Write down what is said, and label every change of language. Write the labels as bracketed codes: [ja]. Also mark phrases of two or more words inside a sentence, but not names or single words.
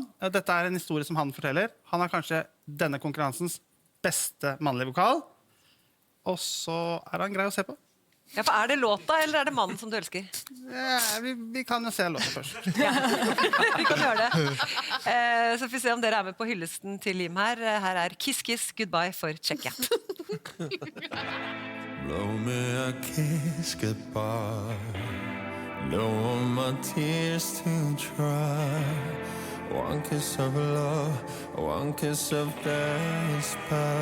[no] Dette er en historie som han forteller. Han er kanskje denne konkurransens beste mannlige vokal. Og så er han grei å se på. Ja, for er det låta, eller er det mannen som du elsker? Vi kan jo se låta først. Vi kan gjøre det. Så får vi se om dere er med på hyllesten til Jim her. Her er Kiss Kiss Goodbye for Tsjekkia. [en] Blow me a kiss goodbye. Don't want my tears to dry. One kiss of love, one kiss of desperation.